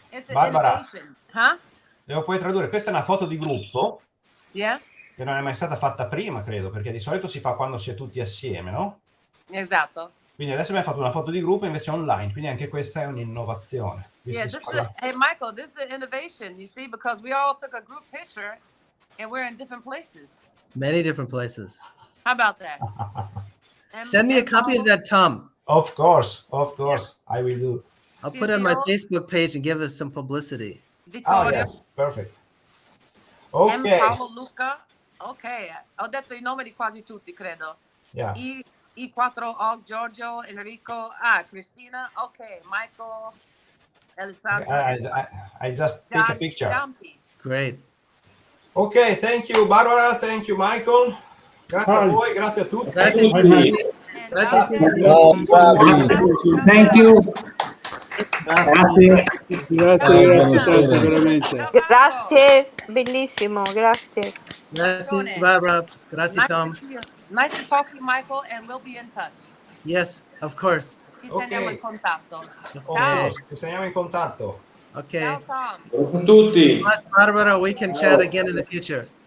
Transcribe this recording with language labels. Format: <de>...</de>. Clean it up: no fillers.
<it>Barbara, lo puoi tradurre. Questa è una foto di gruppo</it> <en>Yeah.</en> <it>che non è mai stata fatta prima, credo, perché di solito si fa quando si è tutti assieme, no? Esatto. Quindi adesso abbiamo fatto una foto di gruppo invece online, quindi anche questa è un'innovazione.</it> <en>Yeah, hey Michael, this is an innovation, you see, because we all took a group picture and we're in different places. Many different places. How about that? Send me a copy of that, Tom. Of course, I will do. I'll put it on my Facebook page and give us some publicity.</en> <it>Vittorio.</it> <en>Yes, perfect. Ok.</en> <it>Paolo Luca. Ok, ho detto i nomi di quasi tutti, credo.</it> <en>Yeah. I4 Giorgio, Enrico, Cristina, ok, Michael, Alessandro. I just take a picture. Great. Ok, thank you Barbara, thank you Michael.</en> <it>Grazie a voi, grazie a tutti. Grazie.</it> <en>Thank you.</en> <it>Grazie veramente. Grazie, bellissimo, grazie. Grazie, Barbara. Grazie, Tom.</it> <en>Nice to talk to you, Michael, and we'll be in touch. Yes, of course.</en> <it>Ci teniamo in contatto.</it> <en>Okay.</en> <it>Ci teniamo in contatto.</it> <en>Okay.</en> <it>Ciao, Tom. Ciao a tutti.</it> <en>Barbara, we can chat again in the future.</en>